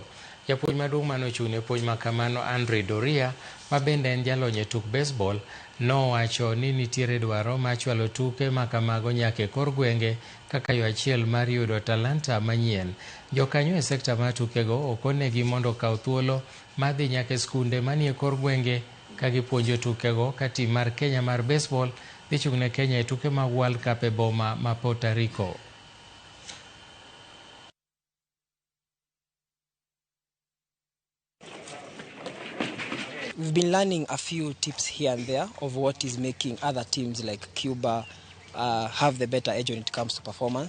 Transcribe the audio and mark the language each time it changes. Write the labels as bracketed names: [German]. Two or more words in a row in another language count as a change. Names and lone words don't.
[Luo (Kenya and Tanzania)] Japuonj maduong' manochung' ne puonj makamano Andre Doria, ma bende en jalony e tuk baseball, nowacho ni nitiere dwaro mar chwalo tuke makamago nyaka e kor gwenge kaka yo achiel mar yudo talanta manyien. Jokanyo e sekta mar tukego okonegi mondo okaw thuolo mar dhi nyaka e skunde manie kor gwenge ka gipuonjo tukego ka tim mar Kenya mar baseball dhi chung' ne Kenya e tuke mag World Cup e boma ma Puerto Rico. [English] We've been learning a few tips here and there of what is making other teams like Cuba have the better edge when it comes to performance.